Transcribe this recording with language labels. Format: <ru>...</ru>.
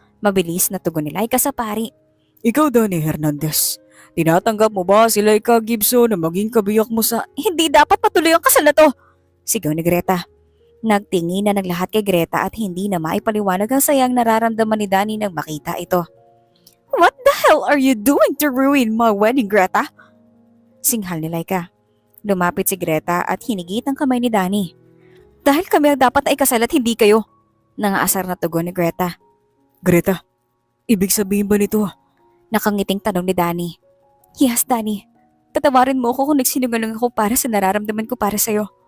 <tl>Mabilis na tugon ni Laika sa pari. Ikaw, Danny Hernandez. Tinatanggap mo ba si Laika Gibson na maging kabiyak mo sa... Hindi dapat patuloy ang kasal na to. Sigaw ni Greta. Nagtingin na naglahat kay Greta at hindi na maipaliwanag ang sayang nararamdaman ni Danny nang makita ito.</tl> <en>What the hell are you doing to ruin my wedding, Greta?</en> <tl>Singhal ni Laika. Lumapit si Greta at hinigit ang kamay ni Danny. Dahil kami ang dapat na ikasal at hindi kayo. Nangaasar na tugon ni Greta. Greta, ibig sabihin ba nito? Nakangiting tanong ni Danny. Yes, Danny. Tatawarin mo ako kung nagsinungaling ako para sa nararamdaman ko para sa'yo.</tl>